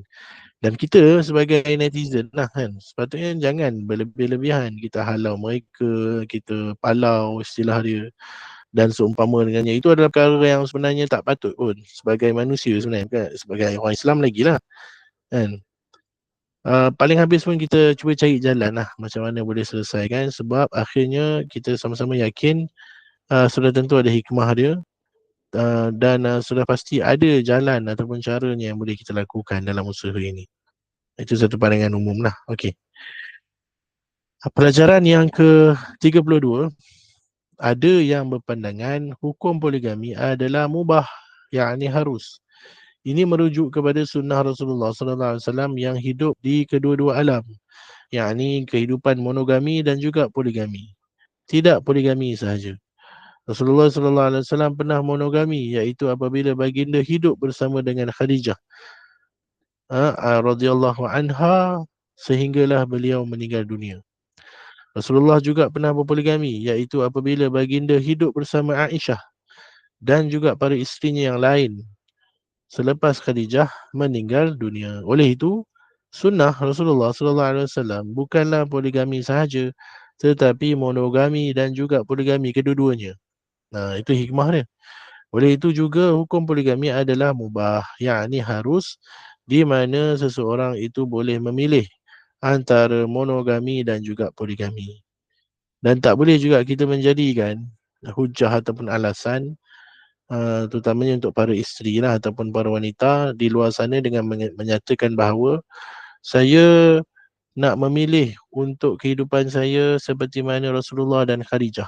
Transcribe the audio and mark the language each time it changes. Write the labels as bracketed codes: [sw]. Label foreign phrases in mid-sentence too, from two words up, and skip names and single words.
[ms] Dan kita sebagai netizen lah kan, sepatutnya jangan berlebih-lebihan kita halau mereka, kita palau istilah dia dan seumpama dengannya. Itu adalah perkara yang sebenarnya tak patut pun sebagai manusia sebenarnya kan? Sebagai orang Islam lagi lah kan. Paling habis pun kita cuba cari jalan lah macam mana boleh selesaikan, sebab akhirnya kita sama-sama yakin sudah tentu ada hikmah dia, dan sudah pasti ada jalan ataupun caranya yang boleh kita lakukan dalam usaha ini. Itu satu pandangan umum lah. Okey. Pelajaran yang ke-32, ada yang berpandangan hukum poligami adalah mubah, yakni harus. Ini merujuk kepada sunnah Rasulullah [ar] صلى الله عليه وسلم [ms] yang hidup di kedua-dua alam, yakni kehidupan monogami dan juga poligami. Tidak poligami sahaja. Rasulullah [ar] صلى الله عليه وسلم [ms] pernah monogami, iaitu apabila baginda hidup bersama dengan Khadijah [ar] رضي الله عنها [ms] sehinggalah beliau meninggal dunia. Rasulullah juga pernah berpoligami, iaitu apabila baginda hidup bersama Aisyah dan juga para isterinya yang lain selepas Khadijah meninggal dunia. Oleh itu, Sunnah Rasulullah [ar] صلى الله عليه وسلم [ms] bukanlah poligami sahaja, tetapi monogami dan juga poligami kedua-duanya. Nah, itu hikmah dia. Oleh itu juga hukum poligami adalah mubah, yakni harus, di mana seseorang itu boleh memilih antara monogami dan juga poligami. Dan tak boleh juga kita menjadikan hujah ataupun alasan terutamanya untuk para isteri lah ataupun para wanita di luar sana dengan menyatakan bahawa saya nak memilih untuk kehidupan saya seperti mana Rasulullah dan Khadijah.